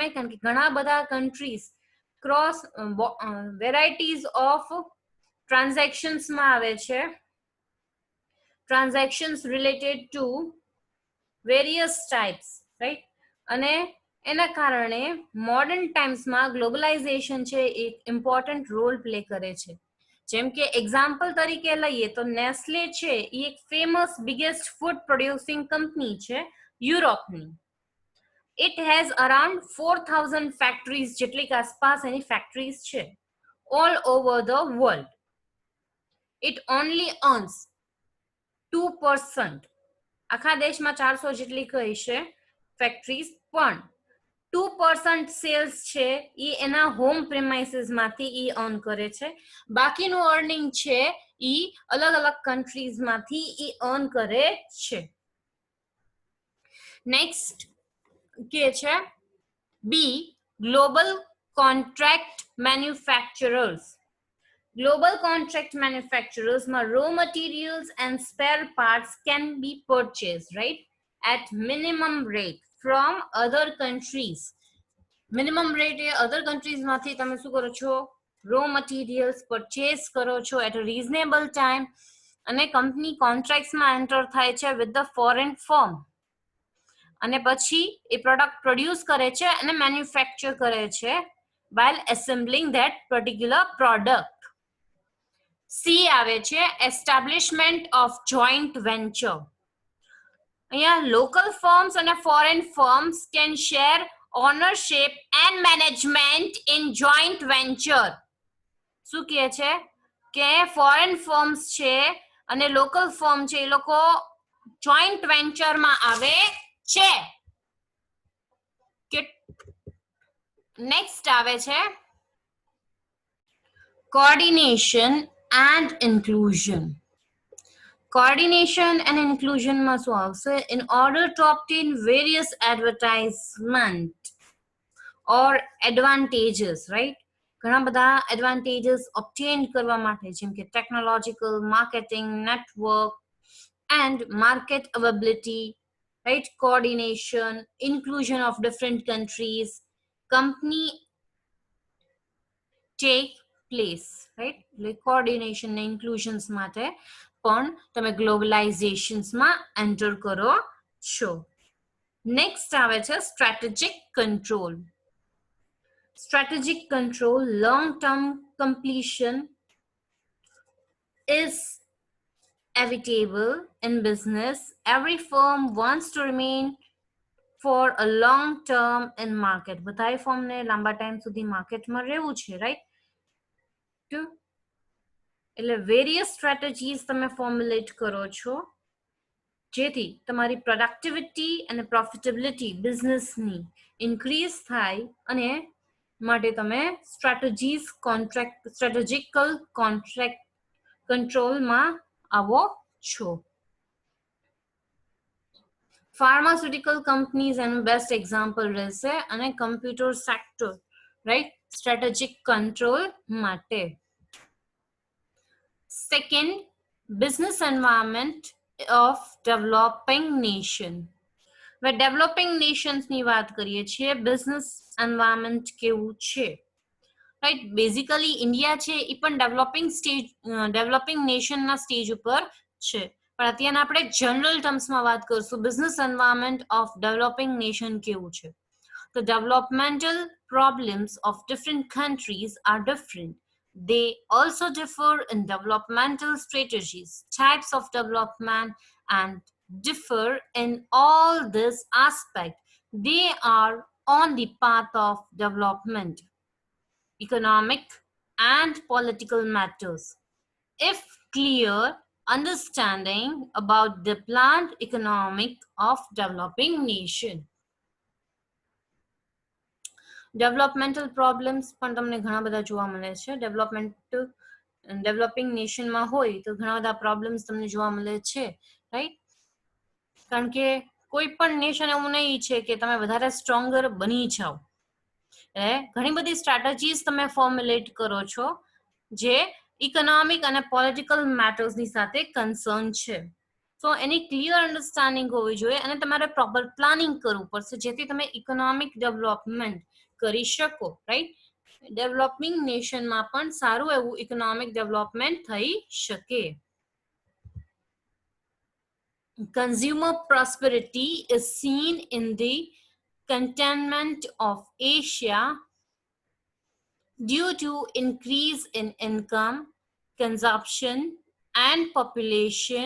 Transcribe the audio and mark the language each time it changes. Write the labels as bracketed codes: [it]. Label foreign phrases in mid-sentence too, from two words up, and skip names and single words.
[gu] કારણ કે ઘણા બધા [en] countries cross varieties of transactions [gu] આવે છે, [en] transactions related to various types, right, [gu] અને એના કારણે [en] modern times globalization [gu] છે એક [en] important role play [gu] કરે છે. જેમ કે એક્ઝામ્પલ તરીકે લઈએ તો નેસ્લે છે એ એક [en] famous biggest food producing company [gu] છે યુરોપની. [en] It has around 4,000 factories [gu] જેટલી આસપાસ એની ફેક્ટરીઝ છે [en] all over the world. It only earns 2%. [gu] આખા દેશમાં 400 જેટલી કઈ છે ફેક્ટરીઝ, પણ 2% સેલ્સ છે એ એના [en] home premises [gu] એ અર્ન કરે છે. બાકીનું અર્નિંગ છે એ અલગ અલગ કન્ટ્રીઝમાંથી એ અર્ન કરે છે. નેક્સ્ટ કે છે [en] B global contract manufacturers. Global contract manufacturers raw materials and spare parts can be purchased, right, at minimum rate from other countries. Minimum rate [gu] એ [en] other countries [gu] માંથી તમે શું કરો છો [en] raw materials purchase [gu] કરો છો [en] at a reasonable time [gu] અને કંપની કોન્ટ્રાક્ટ્સમાં એન્ટર થાય છે [en] with the foreign firm [gu] અને પછી એ [en] product produce [gu] કરે છે અને મેન્યુફેક્ચર કરે છે [en] while assembling that particular product. [gu] સી આવે છે [en] establishment of joint venture. [gu] અહીંયા [en] local firms [gu] અને [en] foreign firms can share ownership and management in joint venture. [gu] શું કહે છે કે [en] foreign firms [gu] છે અને [en] local firm [gu] છે એ લોકો [en] joint venture [gu] આવે છે. નેક્સ્ટ આવે છે [en] coordination and inclusion. Coordination and inclusion [gu] માં શું આવશે? [en] In order to obtain various advertisement or advantages, right? [gu] ઘણા બધા [en] advantages obtain [gu] કરવા માટે જેમ કે [en] technological, marketing, network and market availability, right? Coordination, inclusion of different countries, company take place, right? Like coordination and inclusions [gu] માટે પણ તમે ગ્લોબલાઇઝેશન્સમાં એન્ટર કરો છો. નેક્સ્ટ આવે છે [en] strategic control. Strategic control, long-term completion is inevitable in business. Every firm wants to remain for a long term in market. [gu] બધાય ફર્મને લાંબા ટાઈમ સુધી માર્કેટમાં રહેવું છે, રાઈટ? એટલે [en] various strategies [gu] તમે ફોર્મ્યુલેટ કરો છો જેથી તમારી પ્રોડક્ટિવિટી અને પ્રોફિટેબિલિટી બિઝનેસની ઇન્ક્રીઝ થાય અને માટે તમે [en] strategical contract control [gu] આવો છો. [en] pharmaceutical companies [gu] એનું [en] best example [gu] રહેશે અને [en] computer sector, right? strategic control [gu] માટે. [en] Second, business environment of developing nation. [gu] હવે [en] developing nations [gu] વાત કરીએ છીએ, [en] business environment [gu] કેવું છે, રાઈટ? બેઝિકલી ઇન્ડિયા છે એ પણ [en] developing nation [gu] સ્ટેજ ઉપર છે, પણ અત્યારે આપણે [en] general terms [gu] વાત કરશું [en] business environment of developing nation [gu] કેવું છે. [en] The developmental problems of different countries are different. They also differ in developmental strategies, types of development, and differ in all this aspect. They are on the path of development, economic and political matters. If clear understanding about the planned economic of developing nation. developmental problems [gu] પણ તમને ઘણા બધા જોવા મળે છે. [en] developing nation [gu] હોય તો ઘણા બધા પ્રોબ્લેમ્સ તમને જોવા મળે છે, રાઈટ? કારણ કે કોઈ પણ નેશન એવું નહીં છે કે તમે વધારે સ્ટ્રોંગર બની જાઓ. ઘણી બધી સ્ટ્રેટેજીસ તમે ફોર્મ્યુલેટ કરો છો જે ઇકોનોમિક અને [en] political matters [gu] સાથે કન્સર્ન છે. સો એની [en] clear understanding [gu] હોવી જોઈએ અને તમારે [en] proper planning [gu] કરવું પડશે જેથી તમે [en] economic development [gu] કરી શકો, રાઈટ? [en] developing nation [gu] પણ સારું એવું [en] economic development [gu] થઈ શકે. [en] Consumer prosperity is seen in the contentment of Asia due to increase in income, consumption, and population.